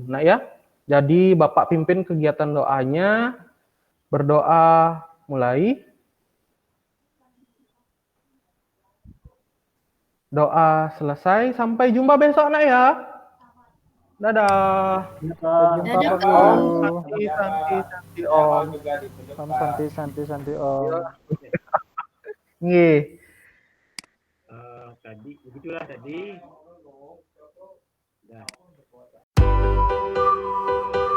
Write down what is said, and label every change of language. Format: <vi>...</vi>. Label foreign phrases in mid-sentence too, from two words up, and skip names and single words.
<id>Nah ya, jadi Bapak pimpin kegiatan doanya, berdoa mulai. Doa selesai, sampai jumpa besok nak ya. Dadah. Jumpa Dadah, Pak Pak. Guru.</id> <sa>Santi Om.</sa> <id>juga dipeluk, Om Pak.</id> <sa>santi Om.</sa> <id>Nggih. Tadi begitulah tadi. Nah.</id>